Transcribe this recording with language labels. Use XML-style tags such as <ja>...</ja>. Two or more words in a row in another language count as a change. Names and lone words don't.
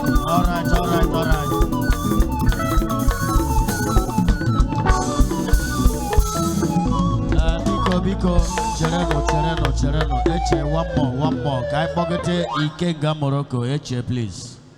<en>All right, all right, all right.</en> <ig>Eh, biko, biko, cherenụ, cherenụ, cherenụ. Eche,</ig> <en>one more, one more.</en> <ig>Ka anyị kpọkọta Ikenga Morocco. Eche,</ig> <en>please.</en>